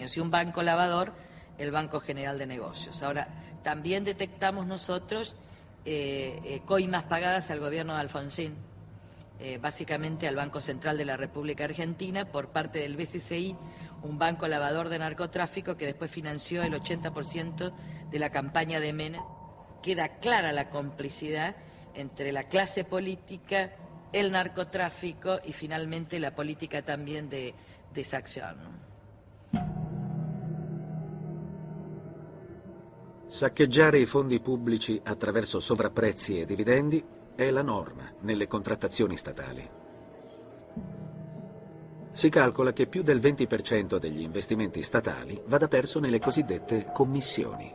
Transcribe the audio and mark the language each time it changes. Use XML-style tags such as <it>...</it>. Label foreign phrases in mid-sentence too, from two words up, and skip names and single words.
<es>Y un banco lavador, el Banco General de Negocios. Ahora, también detectamos nosotros coimas pagadas al gobierno de Alfonsín, básicamente al Banco Central de la República Argentina, por parte del BCCI, un banco lavador de narcotráfico que después financió el 80% de la campaña de Menem. Queda clara la complicidad entre la clase política, el narcotráfico y finalmente la política también de esa acción.</es> <it>Saccheggiare i fondi pubblici attraverso sovrapprezzi e dividendi è la norma nelle contrattazioni statali. Si calcola che più del 20% degli investimenti statali vada perso nelle cosiddette commissioni.</it>